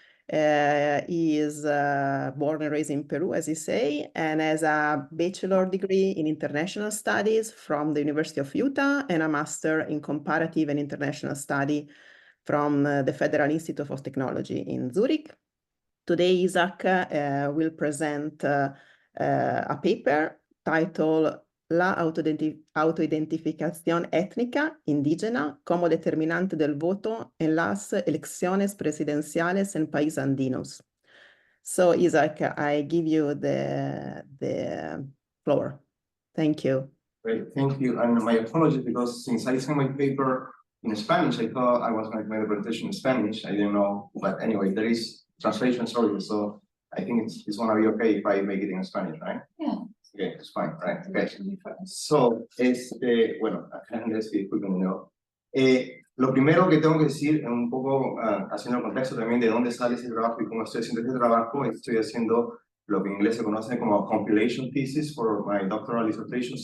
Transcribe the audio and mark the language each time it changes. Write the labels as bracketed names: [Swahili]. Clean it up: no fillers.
[English] He is born and raised in Peru, as you say, and has a bachelor degree in international studies from the University of Utah and a master in comparative and international study from the Federal Institute of Technology in Zurich. Today, Isaac will present a paper titled [Spanish] La autoidentificación étnica indígena como determinante del voto en las elecciones presidenciales en países andinos. [English] So, Isaac, I give you the floor. Thank you. Great, thank you. And my apologies, because since I sent my paper in Spanish, I thought I was going to make the presentation in Spanish. I didn't know, but anyway, there is translation, sorry, so I think it's going to be okay if I make it in Spanish, right? Yeah. Okay, it's fine, right? Okay. [Spanish] So, bueno, acá en inglés, disculpen, ¿no? Lo primero que tengo que decir, un poco haciendo el contexto también de dónde sale ese trabajo y cómo estoy haciendo este trabajo, estoy haciendo lo que en inglés se conoce como [English] compilation thesis for my doctoral dissertation.